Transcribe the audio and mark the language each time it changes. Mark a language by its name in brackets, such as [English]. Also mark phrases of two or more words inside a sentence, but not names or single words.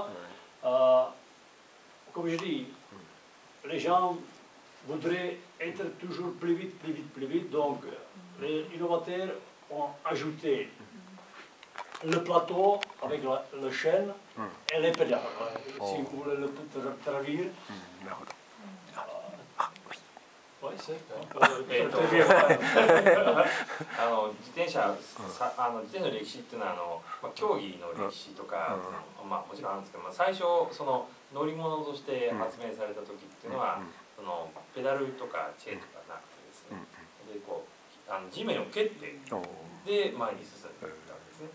[French] Comme je dis, les gens voudraient être toujours plus vite, plus vite, plus vite. Donc, les innovateurs ont ajouté le plateau avec le chêne et les pédales. Si vous voulez le traduire. Oui, c'est [Japanese] 自転車の歴史っていうのは競技の歴史とか、もちろんあるんですけど、最初その乗り物として発明された時っていうのは、そのペダルとかチェーンとかなくてですね、でこう地面を蹴ってで前に進んでいったわけですね。